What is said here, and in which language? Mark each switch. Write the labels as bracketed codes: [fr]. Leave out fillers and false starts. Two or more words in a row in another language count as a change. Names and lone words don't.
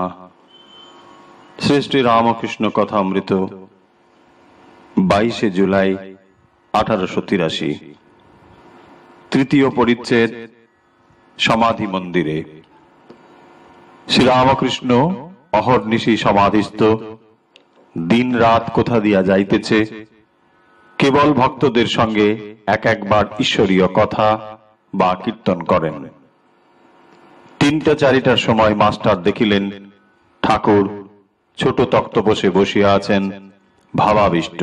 [bn] শ্রী শ্রী রামকৃষ্ণ কথামৃত 22 জুলাই 1883 তৃতীয় পরিচ্ছেদ সমাধি মন্দিরে। श्री रामकृष्ण অহর্নিশি সমাধিস্থ, দিন রাত কোথা দিয়া যাইতেছে, কেবল ভক্তদের সঙ্গে এক একবার ঈশ্বরীয় কথা বা কীর্তন করেন। 3টা-4টার সময় মাস্টার দেখিলেন ঠাকুর ছোট তক্তপোষে বসিয়া আছেন ভাবাবিষ্ট।